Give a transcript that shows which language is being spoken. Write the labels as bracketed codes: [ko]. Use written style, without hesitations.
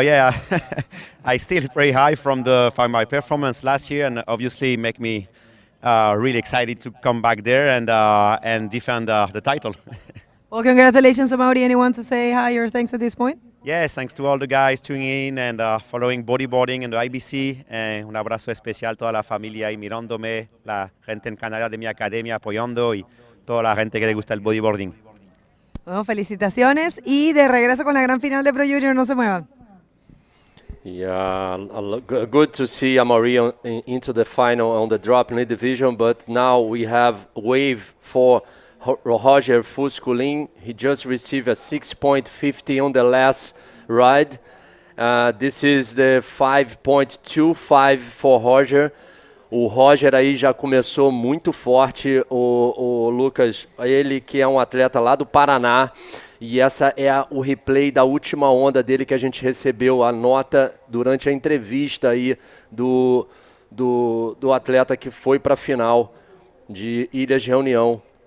[en] Yeah, I still very high from my performance last year, and obviously make me really excited to come back there and defend the title. Well, congratulations, Amaury. Anyone to say hi or thanks at this point? Yes, thanks to all the guys tuning in and following Bodyboarding and the IBC. [es] Un abrazo especial a toda la familia ahí mirándome, la gente en Canadá de mi academia apoyando y toda la gente que le gusta el bodyboarding. Bueno, felicitaciones y de regreso con la gran final de Pro Junior, no se muevan. [en] Yeah, good to see Amaury into the final on the drop knee division, but now we have wave for Roger Fusculin. He just received a 6.50 on the last ride. This is the 5.25 for Roger. [pt] O Roger aí já começou muito forte, o Lucas, ele que é um atleta lá do Paraná, e essa é o replay da última onda dele que a gente recebeu, a nota durante a entrevista aí do atleta que foi para a final de Ilhas de Reunião.